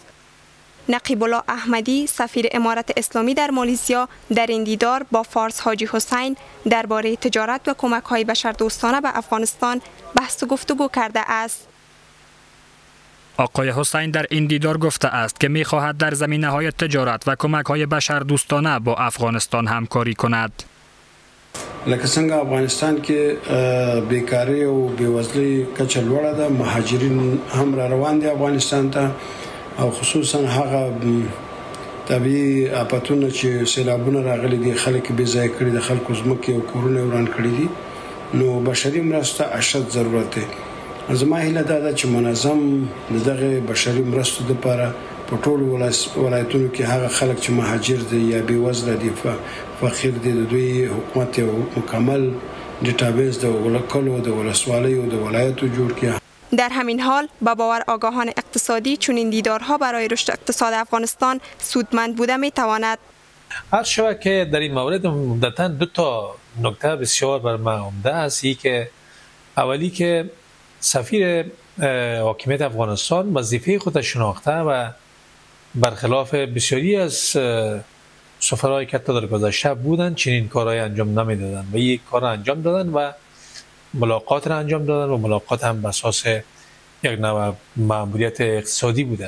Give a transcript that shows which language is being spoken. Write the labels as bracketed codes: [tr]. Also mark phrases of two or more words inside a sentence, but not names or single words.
[fa] نقیب الله احمدی سفیر امارت اسلامی در مالزیا در این دیدار با فارس حاجی حسین درباره تجارت و کمک‌های بشردوستانه به افغانستان بحث و گفتگو کرده است. آقای حسین در این دیدار گفته است که می‌خواهد در زمینه‌های تجارت و کمک‌های بشردوستانه با افغانستان همکاری کند. [ps] لکه څنګه افغانستان کې بیکاری او بیوزلی کچه لوړه ده، مهاجرین هم را روان دي افغانستان ته او خصوصا هغه طبیعي آفتونه چې سیلابونه راغلي دي، خلک بې ځای کړي دي، خلکو ځمکې او کورونه وران کړي دي، نو بشري مرسته اشد ضرورت دی. زما هیله دا ده چې منظم دغه بشري مرستو لپاره په ټولو ولایتونو کې هغه خلک چې مهاجر دي یا بیوزله دي، فقیر دي، د دوی حکومت یو مکمل ډیټابیس د ولکلو د ولسوالیو د ولایتو جوړ کړي. [fa] در همین حال با باور آگاهان اقتصادی چنین دیدارها برای رشد اقتصاد افغانستان سودمند بوده میتواند. هر شود که در این مورد عمدتاً دو تا نکته بسیار بر من عمده است. که اولی که سفیر حاکمیت افغانستان وظیفه خود شناخته و برخلاف بسیاری از سفرهای که تا در گذشته بودند چنین کارهای انجام نمیدادند و یک کار انجام دادند و ملاقات را انجام دادند و ملاقات هم بر اساس یک نوع مأموریت اقتصادی بوده.